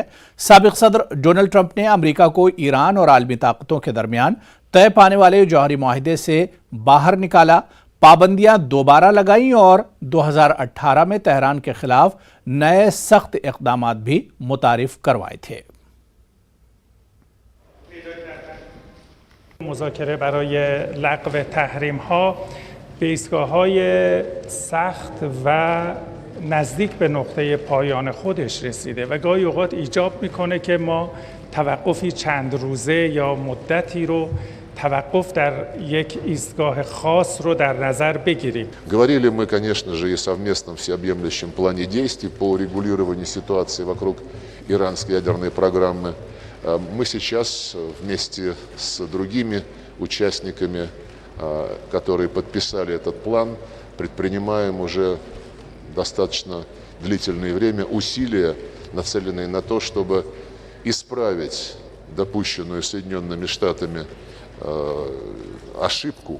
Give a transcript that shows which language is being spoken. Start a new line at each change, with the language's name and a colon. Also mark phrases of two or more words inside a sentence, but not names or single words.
Hindi: साबिक सदर डोनाल्ड ट्रंप ने अमेरिका को ईरान और आलमी ताकतों के दरमियान तय पाने वाले जौहरी मुआहिदे से बाहर निकाला, पाबंदियां दोबारा लगाईं और 2018 में तेहरान के खिलाफ नए सख्त इक़दामात भी मुतारिफ करवाए थे।
Persian: مذاکره برای لغو تحریم‌ها به ایستگاه‌های سخت و نزدیک به نقطه پایان خودش رسیده و گاهی اوقات ایجاب میکنه که ما توقفی چند روزه یا مدتی رو توقف در یک ایستگاه خاص رو در نظر بگیریم.
Russian: Говорили мы, конечно же, и совместном всеобъемлющем плане действий по урегулированию ситуации вокруг иранской ядерной программы. Мы сейчас вместе с другими участниками, которые подписали этот план, предпринимаем уже достаточно длительное время усилия, нацеленные на то, чтобы исправить допущенную Соединенными Штатами ошибку.